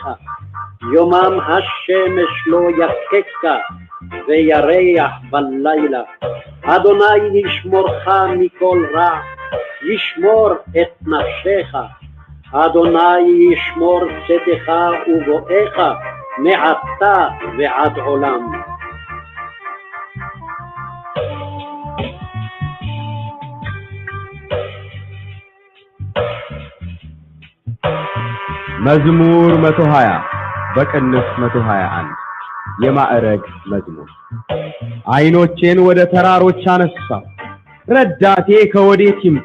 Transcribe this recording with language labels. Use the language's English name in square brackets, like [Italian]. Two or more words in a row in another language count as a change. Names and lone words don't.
[Hebrew] יומם השמש לא יככה וירח בלילה. אדוני ישמורך מכל רע, ישמור את נפשך. אדוני ישמור צאתך ובואך מעתה ועד עולם. [Amharic] መዝሙር 120 በቅንፍ 121 የማዕረግ መዝሙር። ዓይኖቼን ወደ ተራሮች አነሳሁ፣ ረዳቴ ከወዴት ይምጣ?